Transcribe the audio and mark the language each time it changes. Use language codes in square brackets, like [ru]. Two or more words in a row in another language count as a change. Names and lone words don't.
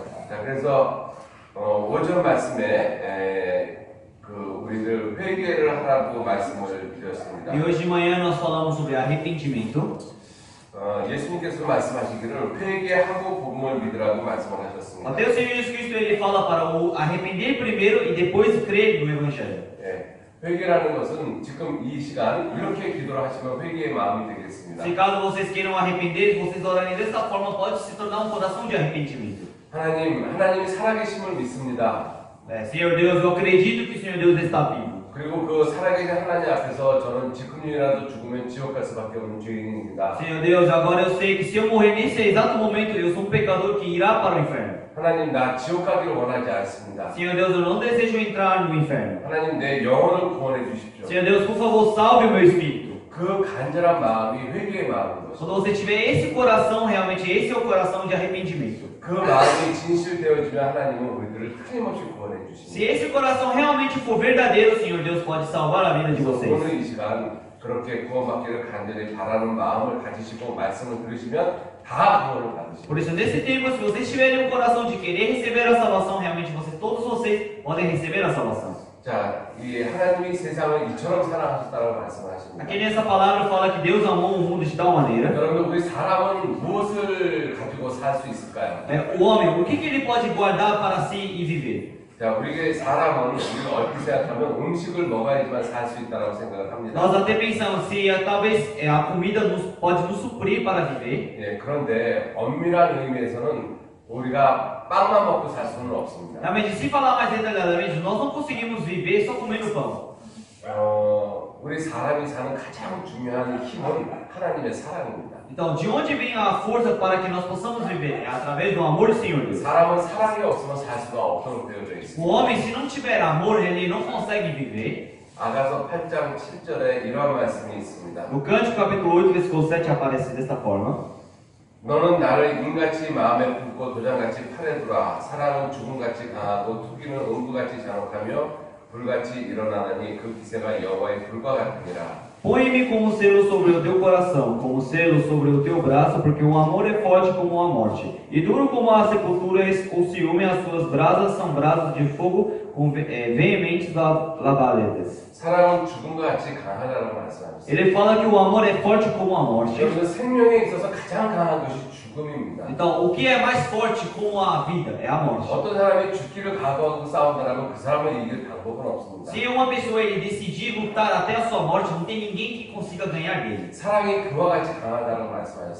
[ko] 자, 그래서 오전 말씀에 우리들 회개를 하라고 말씀을 드렸습니다. [pt] E hoje de manhã nós falamos sobre arrependimento. [ko] 예수님께서 말씀하시기를 회개하고 복음을 믿으라고 말씀을 하셨습니다. [pt] Até o Senhor Jesus Cristo ele fala para o arrepender primeiro e depois crer no Evangelho. [ko] 예, 회개라는 것은 지금 이 시간 이렇게 기도를 하시면 회개의 마음이 되겠습니다. [pt] Se caso vocês queiram arrepender, se vocês orarem dessa forma, pode se tornar um coração de arrependimento. [ko] 하나님이 살아계심을 믿습니다. [pt] Senhor Deus, eu acredito que o Senhor Deus está vivo. [ko] 그리고 그 살아계신 하나님 앞에서 저는 지금이라도 죽으면 지옥 갈 수밖에 없는 죄인입니다. [pt] Senhor Deus, agora eu sei que se eu morrer nesse exato momento, eu sou um pecador que irá para o inferno. [ko] 하나님 나 지옥 가기를 원하지 않습니다. [pt] Senhor Deus, eu não desejo entrar no inferno. [ko] 하나님 내 영혼을 구원해 주십시오. [pt] Senhor Deus, por favor, salve o meu espírito. [ko] 그 간절한 마음이 회개의 마음인 것입니다. [pt] Quando você tiver esse coração, realmente esse é o coração de arrependimento. [ko] 그 마음이 진실되어지면 하나님은 우리들을 틀림없이 구원해 주십니다. [pt] Se esse coração realmente for verdadeiro, Senhor Deus pode salvar a vida de vocês. [ko] 오늘 이 시간 그렇게 구원받기를 간절히 바라는 마음을 가지시고 말씀을 들으시면 다 구원을 받으십니다. [pt] Por isso, nesse tempo, se vocês tiverem um coração de querer receber a salvação, realmente todos vocês podem receber a salvação. [ko] 자, 이 하나님이 세상을 이처럼 사랑하셨다고 말씀하십니다. [pt] Aqui nessa palavra fala que Deus amou o mundo de tal maneira. [ko] 여러분, 우리 사람은 무엇을 가지고 살 수 있을까요? [pt] O homem, o que ele pode guardar para si e viver? [ko] 자, 우리가 사람은 우리가 얼핏 생각하면 음식을 먹어야지만 살 수 있다고 생각을 합니다. [pt] Nós até pensamos se talvez a comida pode nos suprir para viver. [ko] 예, 그런데 엄밀한 의미에서는 우리가 빵만 먹고 살 수는 없습니다. [pt] Realmente, se falar mais detalhadamente, nós não conseguimos viver só comendo pão. [ko] 우리 사람이 사는 가장 중요한 힘은 하나님의 사랑입니다. [pt] Então, de onde vem a força para que nós possamos viver? É através do amor do Senhor Deus. [ko] 사람은 사랑이 없으면 살 수가 없도록 되어져 있습니다. [pt] O homem, se não tiver amor, ele não consegue viver. [ko] 아가서 8장 7절에 이런 말씀이 있습니다. [pt] No Cântico capítulo 8, versículo 7 aparece desta forma. [ko] 너는 나를 인같이 마음에 품고 도장같이 팔에 두라. 사랑은 죽음같이 강하고 투기는 음부같이 잔혹하며 불같이 일어나나니 그 기세가 여호와의 불과 같으니라. [pt] Põe-me como selo sobre o teu coração, como selo sobre o teu braço, porque o amor é forte como a morte, e duro como a sepultura, o ciúme, as suas brasas são brasas de fogo com veementes labaredas. [ko] 사랑은 죽음과 같이 강하다고 말씀하셨습니다. [pt] Ele fala que o amor é forte como a morte. [ko] 여러분, 생명에 있어서 가장 강한 것이 죽음입니다. [pt] Então, o que é mais forte como a vida? É a morte. [ko] 어떤 사람이 죽기를 각오하고 싸운다면 그 사람을 이길 방법은 없습니다. [pt] Se uma pessoa ele decidir lutar até a sua morte, não tem ninguém que consiga ganhar dele. [ko] 사랑이 그와 같이 강하다고 말씀하셨습니다.